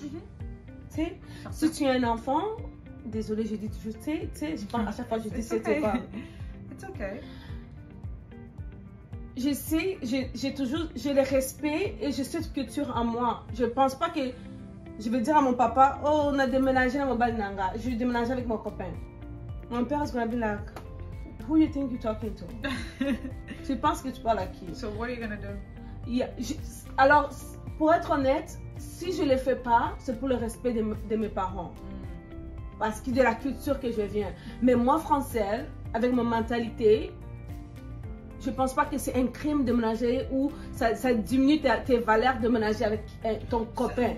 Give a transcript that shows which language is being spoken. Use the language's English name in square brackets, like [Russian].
[French] Tu sais, si tu as un enfant... Désolée, je dis toujours, tu sais, je pense à chaque fois je dis c'était pas. [English] It's okay. [French] Je sais, j'ai le respect et je sais ce que tu as en moi. Je pense pas que je vais dire à mon papa, oh, on a déménagé à Mobalnanga, je vais déménager avec mon copain. Mon père [English] is gonna be like, who you think you're talking to? [French] Tu penses que tu parles à qui? [English] So what are you gonna do? [French] Yeah, alors, pour être honnête, si je le fais pas, c'est pour le respect de mes parents. Parce que de la culture que je viens. Mais moi, française, avec ma mentalité, je pense pas que c'est un crime de ménager ou ça diminue tes valeurs de ménager avec ton copain.